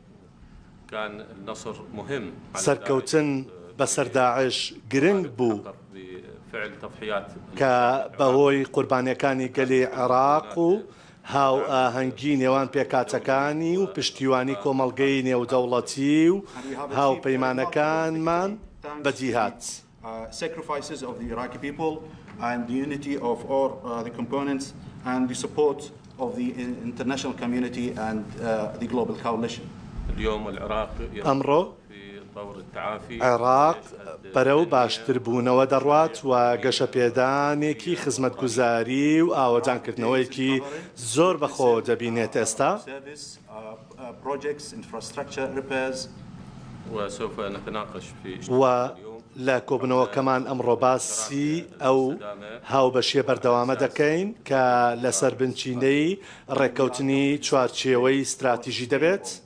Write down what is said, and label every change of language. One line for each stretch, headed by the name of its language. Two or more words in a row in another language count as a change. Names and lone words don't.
Central Kurdish: سەرکەوتن بەسەر داعش گرنگ بوو کە بەهۆی قوربانیەکانی گەلی عێراق و هاو ئاهەنگی نێوان پێکاتەکانی و پشتیوانی کۆمەڵگەی نێودەوڵەتی و هاوپەیمانەکانمان بەدیهات.
English: Sacrifices of the Iraqi people and the unity of all the components and the support of the international community and the global coalition.
Arabic: اليوم العراق
Central Kurdish: أمره عێراق بەرەو باشتربوونەوە دەڕوات و گەشەپێدانێکی خزمەتگوزاری و ئاوەجانکردنەوەیەکی زۆر بەخۆ دەبینێت ئێستا. و لە کۆبنەوەکەمان ئەمڕۆ باسی ئەو هاوبەشیە بەردەوامە دەکەین کە لەسەر بنچینەی ڕێککەوتنی چوارچێوەی استراتیژی دەبێت.